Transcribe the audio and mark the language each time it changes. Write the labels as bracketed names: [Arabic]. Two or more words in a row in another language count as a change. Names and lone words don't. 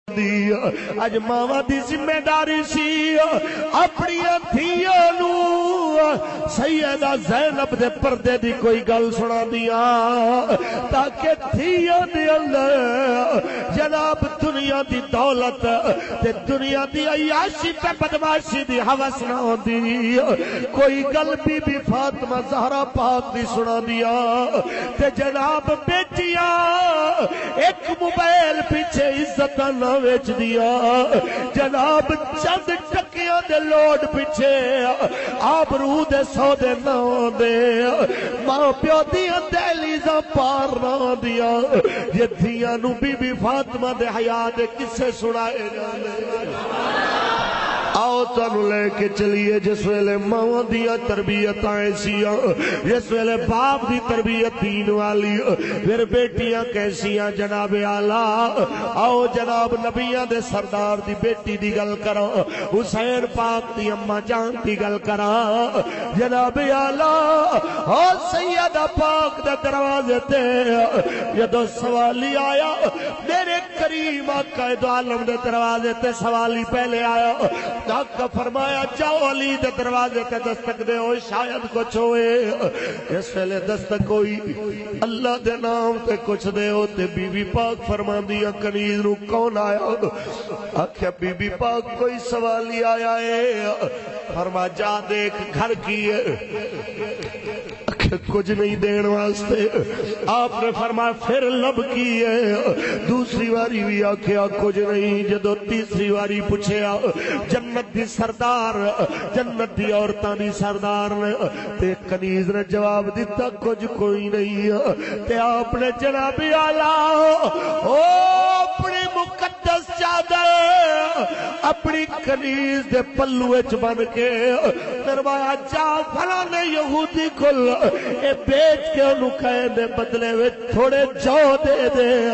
[Punjabi] دی اج ماواں دی ذمہ داری سی اپنی دھیاں نو سیدہ زینب دے پردے دی کوئی گل سنا دیا تاکہ دھیاں دے اندر جناب دنیا دی دولت تے دنیا دی عیاشی تے بدماشی دی ہوس نہ ہوندی کوئی گل بی فاطمہ زہرا پاک دی سنا دیا تے جناب بیٹیاں ایک موبائل پیچھے عزت نہ ویچ دیا جناب چند ٹکیاں دے لوڈ پیچھے آبرو دے سودے نہ دے ماں پیو دیاں دہلیزاں پار نہ دیا یہ دھیاں نو بی فاطمہ دے حیا دے کسے سنائے جانے آؤ تانوں لے کے چلیے جس ویلے ماں دیا تربیت ایسیاں جس ویلے باپ دی تربیت دین والی پھر بیٹیاں کیسیاں جناب اعلیٰ آؤ جناب نبیاں دے سردار دی بیٹی دی گل کرا حسین پاک دی اماں جان دی گل کرا جناب اعلیٰ او سیدہ پاک دے دروازے تے جدو سوالی آیا میرے کریم آقا دو عالم دے دروازے تے سوالی پہلے آیا آقا فرمایا جاؤ علی دے دروازے تے دستک دے ہو شاید کچھ ہوئے اس ویلے دستک ہوئی اللہ دے نام تے کچھ دے ہو تے بی بی پاک فرما دیا کنیز نو کون آیا آکھیا بی بی پاک کوئی سوالی آیا ہے فرما جا دیکھ گھر کی ہے کچھ نہیں دین واسطے آپ نے فرمایا پھر لب کی ہے دوسری واری بھی آکھیا کچھ نہیں جدو تیسری واری پوچھیا جنت دی سردار جنت دی عورتاں دی سردار نے تے کنیز نے جواب دیتا کچھ کوئی نہیں تے آپ نے جناب اعلیٰ او اپنی مقدس چادر اپنی کنیز دے پلو وچ بن کے فرمایا جا فلاں یہودی کل اے بیچ کے انہوں کہے دے بدلے وچ تھوڑے جو دے دے